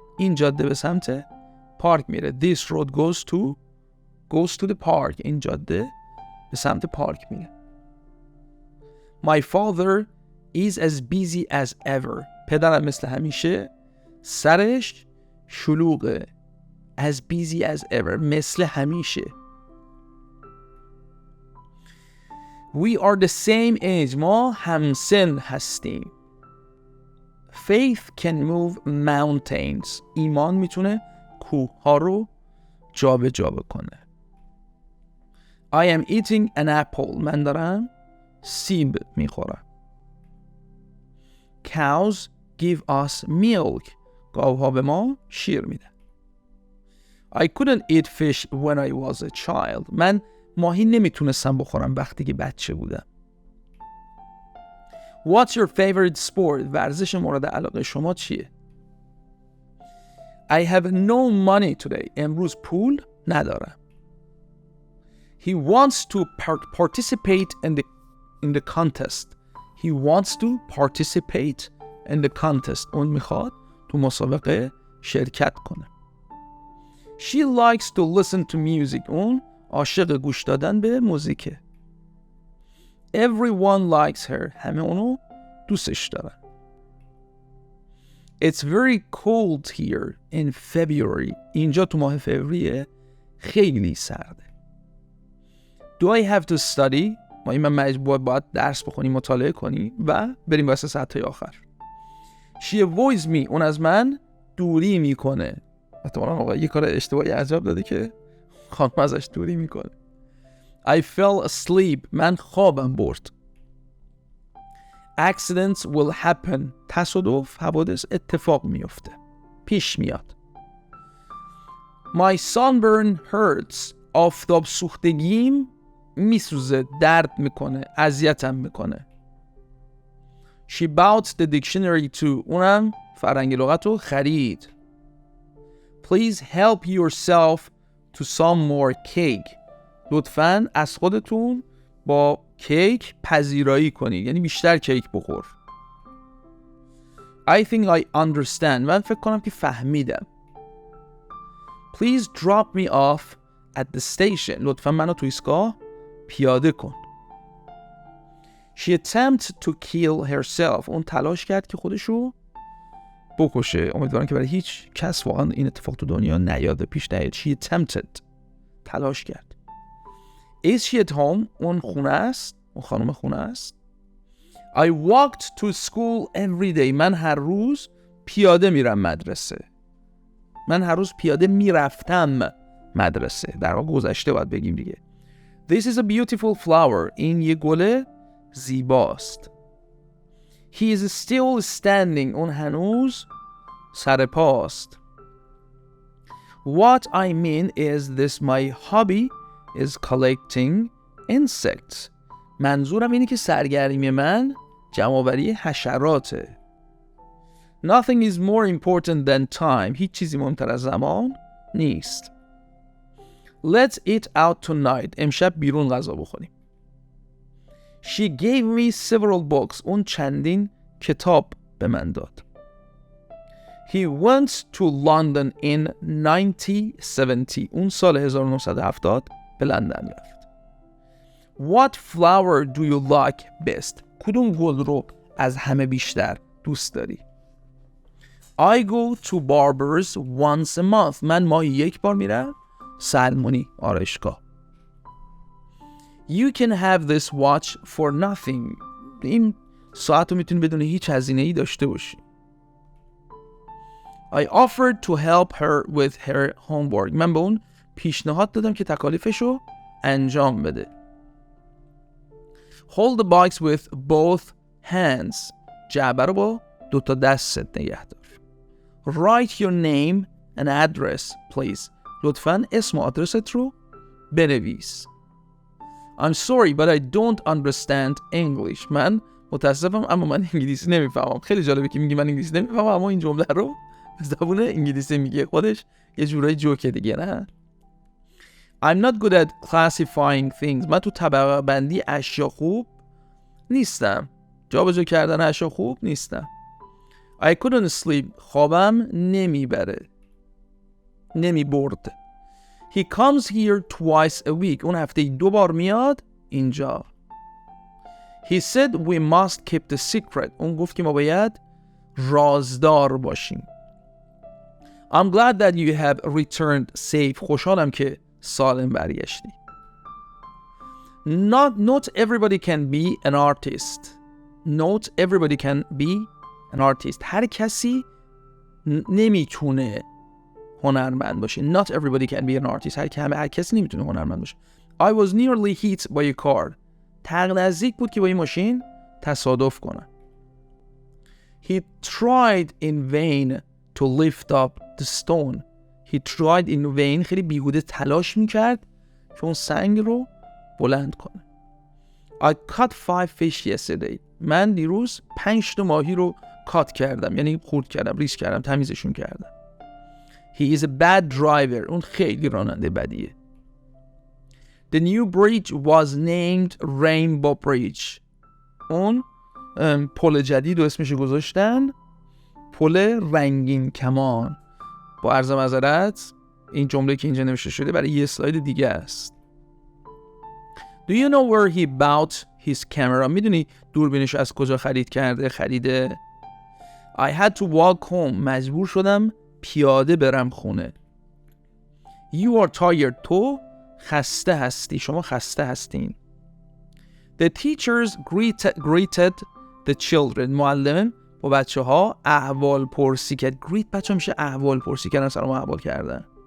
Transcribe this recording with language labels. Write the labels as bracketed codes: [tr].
[fa] این جاده به سمت پارک میره. [en] This road goes to the park. [fa] این جاده به سمت پارک میره. [en] My father is as busy as ever. [fa] پدرم مثل همیشه سرش شلوغه. [en] As busy as ever. [fa] مثل همیشه. [en] We are the same age. [fa] ما همسن هستیم. [en] Faith can move mountains. [fa] ایمان میتونه کوه ها رو جابجا بکنه. [en] I am eating an apple. [fa] من دارم سیب میخورم. [en] Cows give us milk. [fa] گاوها به ما شیر میدن. [en] I couldn't eat fish when I was a child. [fa] من ماهی نمیتونستم بخورم وقتی که بچه بودم. [en] What's your favorite sport? [fa] ورزش مورد علاقه شما چیه؟ [en] I have no money today. [fa] امروز پول ندارم. [en] He wants to participate in the contest. He wants to participate in the contest. [fa] اون میخواد تو مسابقه شرکت کنه. [en] She likes to listen to music. [fa] اون عاشق گوش دادن به موزیکه. [en] Everyone likes her. [fa] همه اونو دوستش دارن. [en] It's very cold here in February. [fa] اینجا تو ماه فوریه خیلی سرده. [en] Do I have to study? [fa] من مجبور باید درس بخونی، مطالعه کنی و بریم واسه ساعت‌های آخر. [en] She avoids me. [fa] اون از من دوری میکنه. احتمالاً آقا یه کار اشتباهی عجب داده که خانم ازش دوری میکنه. [en] I fell asleep. [fa] من خوابم برد. [en] Accidents will happen. [fa] تصادف، حوادث اتفاق میفته. پیش میاد. [en] My sunburn hurts. [fa] آفتاب سوختگیم میسوزه، درد میکنه، اذیتم میکنه. [en] She bought the dictionary too. [fa] اونم فرهنگ لغت رو خرید. [en] Please help yourself to some more cake. [fa] لطفاً از خودتون با کیک پذیرایی کنید. یعنی بیشتر کیک بخور. [en] I think I understand. [fa] من فکر کنم که فهمیدم. [en] Please drop me off at the station. [fa] لطفاً منو تو ایستگاه پیاده کن. [en] She attempted to kill herself. [fa] اون تلاش کرد که خودشو بکشه. امیدوارم که برای هیچ کس واقعا این اتفاق تو دنیا نیاده، پیش نیاد. [en] She attempted. [fa] تلاش کرد. [en] Is she at home? [fa] اون خونه است. اون خانم خونه است. [en] I walked to school every day. [fa] من هر روز پیاده میرم مدرسه. من هر روز پیاده میرفتم مدرسه. در واقع گذشته باید بگیم دیگه. [en] This is a beautiful flower. [fa] این یه گل زیباست. [en] He is still standing. [fa] اون هنوز سر پاست. [en] What I mean is this my hobby is collecting insects. [fa] منظورم اینه که سرگرمی من جمع‌آوری حشراته. [en] Nothing is more important than time. [fa] هیچ چیزی مهمتر از زمان نیست. [en] Let's eat out tonight. [fa] امشب بیرون غذا بخوریم. [en] She gave me several books. [fa] اون چندین کتاب به من داد. [en] He went to London in 1970. [fa] اون سال 1970 به لندن رفت. [en] What flower do you like best? [fa] کدوم گل رو از همه بیشتر دوست داری؟ [en] I go to barbers once a month. [fa] من ماهی یک بار میرم سلمونی، آرایشگاه. [en] You can have this watch for nothing. [fa] این ساعت رو میتونی بدون هیچ هزینه‌ای داشته باشی. [en] I offered to help her with her homework. [fa] من به اون پیشنهاد دادم که تکالیفشو انجام بده. [en] Hold the box with both hands. [fa] جعبه رو با دوتا دستت نگه دار. [en] Write your name and address, please. [fa] لطفاً اسم و آدرست رو بنویس. [en] I'm sorry but I don't understand English. [fa] من متاسفم اما من انگلیسی نمیفهمم. خیلی جالبه که میگی من انگلیسی نمیفهمم اما این جمله رو به زبان انگلیسی میگه. خودش یه جورای جوکه دیگه، نه؟ [en] I'm not good at classifying things. [fa] من تو طبقه بندی اشیا خوب نیستم. جابجا کردن اشیا خوب نیستم. [en] I couldn't sleep. [fa] خوابم نمی برد. [en] He comes here twice a week. [fa] اون هفته 2 بار میاد اینجا. [en] He said we must keep the secret. [fa] اون گفت که ما باید رازدار باشیم. [en] I'm glad that you have returned safe. [fa] خوشحالم که سالم برگشتی. [en] Not everybody can be an artist. Not everybody can be an artist. [fa] هر کسی نمیتونه هنرمند باشه. [en] Not everybody can be an artist. [fa] هر کسی نمیتونه هنرمند باشه. [en] I was nearly hit by a car. [fa] نزدیک بود که با این ماشین تصادف کنه. [en] He tried in vain to lift up the stone. He tried in vain. [fa] خیلی بیهوده تلاش میکرد که اون سنگ رو بلند کنه. [en] I caught 5 fish yesterday. [fa] من دیروز 5 تا ماهی رو کات کردم، یعنی خورد کردم، ریس کردم، تمیزشون کردم. [en] He is a bad driver. [fa] اون خیلی راننده بدیه. [en] The new bridge was named Rainbow Bridge. [fa] اون پل جدید و اسمش گذاشتن پل رنگین کمان. با عرض معذرت این جمله که اینجا نوشته شده برای یه اسلاید دیگه است. [en] Do you know where he bought his camera? [fa] میدونی دوربینش از کجا خریده؟ [en] I had to walk home. [fa] مجبور شدم پیاده برم خونه. [en] You are tired. [fa] تو خسته هستی. شما خسته هستین. [en] The teachers greeted the children. [fa] معلم با بچه ها احوال پرسی کرد. greet بچه ها میشه احوال پرسی کردن، سلام احوال کردن.